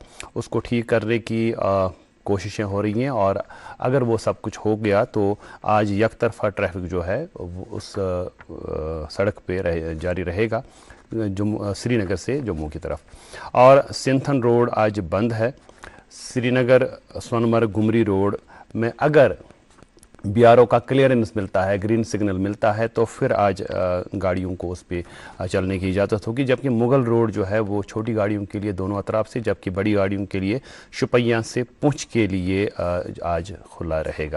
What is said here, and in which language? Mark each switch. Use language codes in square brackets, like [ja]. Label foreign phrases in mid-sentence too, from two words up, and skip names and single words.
[ur] اس کو ٹھیک کرنے کی کوششیں ہو رہی ہیں اور اگر وہ سب کچھ ہو گیا تو آج یک طرفہ ٹریفک جو ہے اس سڑک پہ جاری رہے گا سری نگر سے جموں کی طرف. اور سنتھن روڈ آج بند ہے. سری نگر سونمرگ گمری روڈ میں اگر بی آر او کا کلیئرنس ملتا ہے, [en] green signal [ur] ملتا ہے, تو پھر آج گاڑیوں کو اس پہ چلنے کی اجازت ہوگی, جبکہ مغل روڈ جو ہے وہ چھوٹی گاڑیوں کے لیے دونوں اطراف سے, جبکہ بڑی گاڑیوں کے لیے شپیاں سے پونچھ کے لیے آج کھلا رہے گا.